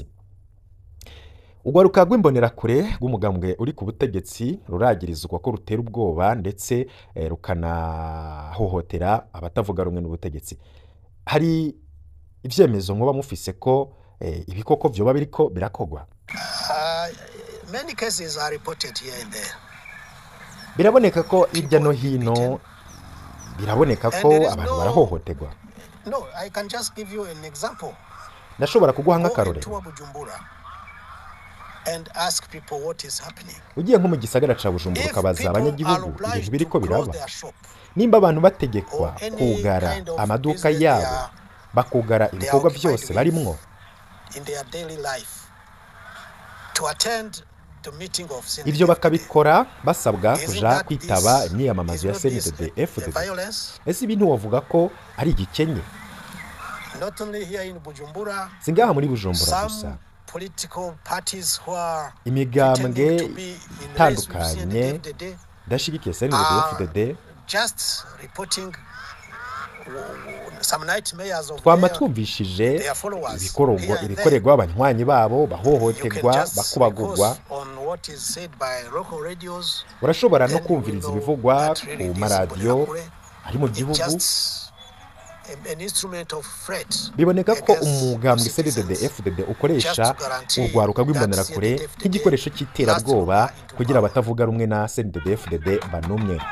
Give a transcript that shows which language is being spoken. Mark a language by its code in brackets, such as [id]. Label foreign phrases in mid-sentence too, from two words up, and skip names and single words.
[rn] Ugwaruka rw'imbonerakure rw'umugambwe uri ku butegetsi ruragirizwa ko rutera ubwoba ndetse rukanahohotera abatavuga rumwe n'ubutegetsi. Hari ivyemezo nkoba mufise ko ibikoko byoba biriko birakogwa? [en] Many cases are reported here and there. [rn] Biraboneka ko hirya no hino biraboneka ko abantu barahohoterwa. [en] No, I can just give you an example. [rn] Ndashobora kuguha nk'akarorero. [en] And ask people what is happening. [rn] Ugiye nko mu gisagara ca Bujumbura ukabaza abanyagihugu ibintu biriko biraba. Nimba abantu bategekwa kugara amaduka yabo, bakugara ibikorwa byose barimwo [en] in their daily life to attend the meeting of CNL3, [rn] ibyo bakabikora basabwa kuja kwitaba imyiyamamazo ya CNDD-Fdd. Ese ibintu wavuga ko ari igikenye? [en] Not only here in Bujumbura, [rn] singaha muri Bujumbura gusa. [en] Political parties who are [rn] imigambwe itandukanye dashigikiye CNDD-Fdd [en] just reporting some nightmares of [rn] twamatumvishije ibikorerwa abanywanyi babo bahohoterwa bakubagurwa. Urashobora no kumviriza ibivugwa ku maradiyo ari mu gihugu. Biboneka ko umugambwe CNDD-Fdd ukoresha urwaruka rw'imbonerakure nk'igikoresho cy'iterabwoba kugira abatavuga rumwe na CNDD-Fdd banumye.